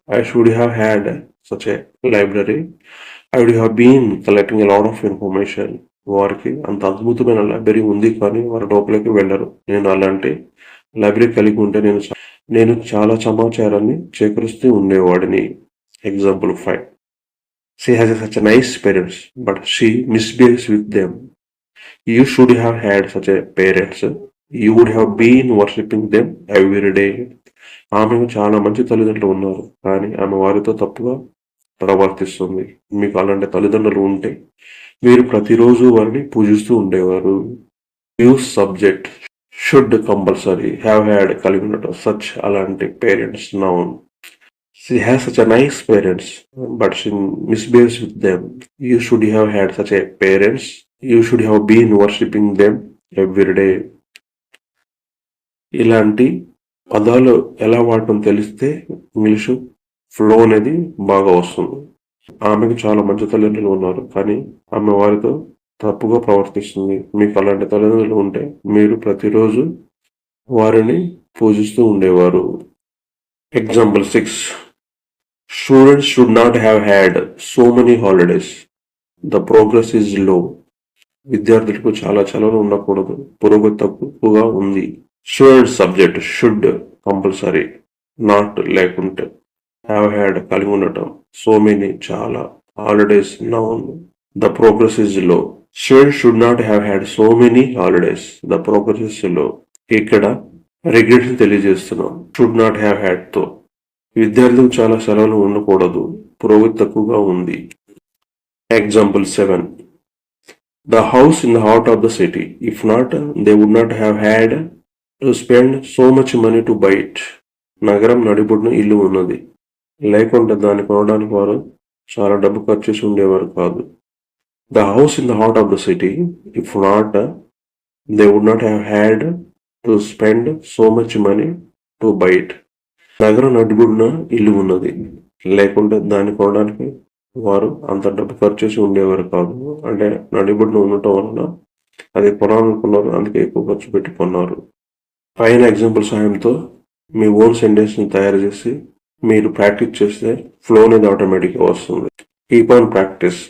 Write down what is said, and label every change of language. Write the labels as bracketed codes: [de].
[en] I should have had such a library. I would have been collecting a lot of information. [te] వారికి అంత అద్భుతమైన library ఉంది కానీ వారు లోపలికి వెళ్ళరు. నేను అలాంటి లైబ్రరీ కలిగి ఉంటే నేను చాలా సమాచారాన్ని సేకరిస్తూ ఉండేవాడిని. Example 5. [en] She has such a nice parents, but she misbehaves with them. You should have had such a parents. You would have been worshipping them every day. [te] ఆమెకు చాలా మంచి తల్లిదండ్రులు ఉన్నారు కానీ ఆమె వారితో తప్పుగా ప్రవర్తిస్తుంది. మీకు అలాంటి తల్లిదండ్రులు ఉంటే మీరు ప్రతిరోజు వారిని పూజిస్తూ ఉండేవారు. Use subject should compulsory, have had కలిగి ఉండటం, సచ్ అలాంటి parents noun. [en] She has such a nice parents, but she misbehaves with them. You should have had such a parents. You should have been worshipping them every day. [te] ఇలాంటి పదాలు ఎలా వాడటం తెలిస్తే English flow అనేది బాగా వస్తుంది. ఆమెకు చాలా మంచి తల్లిదండ్రులు ఉన్నారు కానీ ఆమె వారితో తప్పుగా ప్రవర్తిస్తుంది. మీకు అలాంటి తల్లిదండ్రులు ఉంటే మీరు ప్రతిరోజు వారిని పూజిస్తూ ఉండేవారు. Example 6. [en] Students should not have had so many holidays. The progress is low. [te] విద్యార్థులకు చాలా సెలవులు ఉండకూడదు, పురోగతి తక్కువగా ఉంది. Student subject should compulsory, not లేకుంటే, హ్యావ్ హ్యాడ్ కలిగి ఉండటం, సో మెనీ చాలా, holidays noun. [en] The progress is low. Student should not have had so many holidays. The progress is low. [te] ఇక్కడ రిగ్రెట్స్ తెలియజేస్తున్నాం షుడ్ నాట్ హ్యావ్ హ్యాడ్ తో. విద్యార్థులకు చాలా సెలవులు ఉండకూడదు, పురోగతి తక్కువగా ఉంది. Example 7. [en] The house in the heart of the city. If not, they would not have had to spend so much money to buy it. [te] నగరం నడిబొడ్డున ఇల్లు ఉన్నది, లేకుంటే దాన్ని కొనడానికి వారు చాలా డబ్బు ఖర్చు చేసి ఉండేవారు కాదు. [en] The house in the heart of the city. If not, they would not have had to spend so much money to buy it. [te] నగరం నడిబొడ్డున ఇల్లు ఉన్నది, లేకుంటే దాన్ని కొనడానికి వారు అంత డబ్బు ఖర్చు చేసి ఉండేవారు కాదు. అంటే నడిబొడ్డున ఉండటం వలన అది కొనాలనుకున్నారు, అందుకే ఎక్కువ ఖర్చు పెట్టి కొన్నారు. పైన ఎగ్జాంపుల్ సహాయంతో మీ ఓన్ సెంటెన్స్ని తయారు చేసి మీరు ప్రాక్టీస్ చేస్తే ఫ్లో అనేది ఆటోమేటిక్గా వస్తుంది. [en] Keep on practice.